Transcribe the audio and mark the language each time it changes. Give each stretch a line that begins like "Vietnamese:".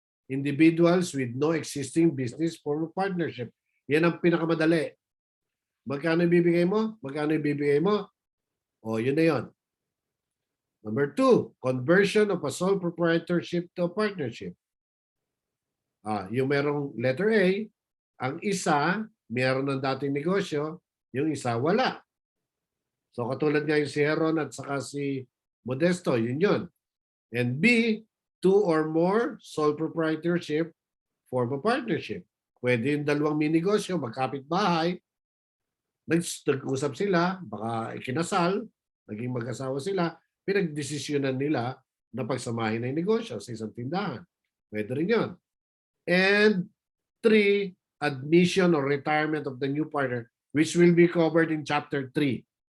English: Individuals with no existing business form of partnership.
Filipino: Yan ang pinakamadali. Magkano ibibigay mo? Magkano ibibigay mo? Yun na yun.
English: Number 2, conversion of a sole proprietorship to a partnership.
Filipino: Yung merong letter A, ang isa, meron ng dating negosyo, yung isa, wala. So katulad nga yung si Heron at saka si Modesto, yun yun.
English: And B, 2 or more sole proprietorship form a partnership.
Filipino: Pwede yung dalawang minegosyo, magkapit-bahay, nag-usap sila, baka ikinasal, naging mag-asawa sila, pinagdesisyonan nila na pagsamahin ng negosyo sa isang tindahan. Pwede rin yun.
English: And 3, admission or retirement of the new partner, which will be covered in Chapter 3.